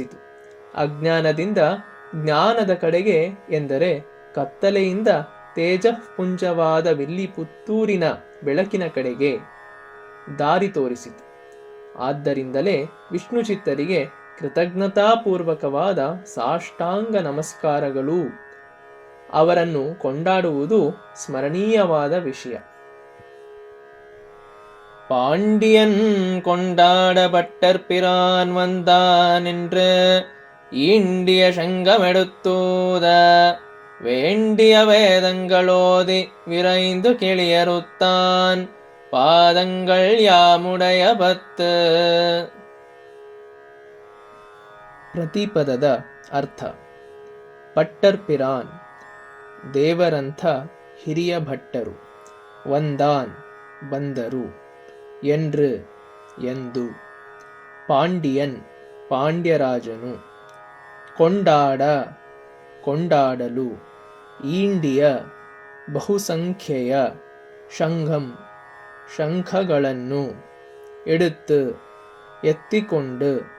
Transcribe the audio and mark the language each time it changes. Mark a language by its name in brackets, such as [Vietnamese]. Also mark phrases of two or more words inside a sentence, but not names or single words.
[Kannada] ಅಜ್ಞಾನದಿಂದ ಜ್ಞಾನದ ಕಡೆಗೆ, ಎಂದರೆ ಕತ್ತಲೆಯಿಂದ ತೇಜಃಪುಂಜವಾದ ವಿಲ್ಲಿಪುತ್ತೂರಿನ ಬೆಳಕಿನ ಕಡೆಗೆ ದಾರಿ ತೋರಿಸಿತು. ಆದ್ದರಿಂದಲೇ ವಿಷ್ಣುಚಿತ್ತರಿಗೆ ಕೃತಜ್ಞತಾಪೂರ್ವಕವಾದ ಸಾಷ್ಟಾಂಗ ನಮಸ್ಕಾರಗಳು. ಅವರನ್ನು ಕೊಂಡಾಡುವುದು ಸ್ಮರಣೀಯವಾದ ವಿಷಯ. [Tamil] பாண்டியன் கொண்டாட பட்டர்பிரான் வந்தான் என்று ஈண்டிய சங்கமெடுத்தூத வேண்டிய வேதங்களோதி விரைந்து கிளியறுத்தான் பாதங்கள் யாமுடைய பத்து. [Kannada] ಪ್ರತಿಪದದ ಅರ್ಥ. ಪಟ್ಟರ್ಪಿರಾನ್ ದೇವರಂಥ ಹಿರಿಯ ಭಟ್ಟರು, ವಂದಾನ್ ಬಂದರು, ಎಂದು ಎಂದು, ಪಾಂಡಿಯನ್ ಪಾಂಡ್ಯರಾಜನು, ಕೊಂಡಾಡ ಕೊಂಡಾಡಲು, ಈಂಡಿಯ ಬಹುಸಂಖ್ಯೆಯ, ಶಂಘಂ ಶಂಖಗಳನ್ನು, ಎಡುತ್ತು ಎತ್ತಿಕೊಂಡು,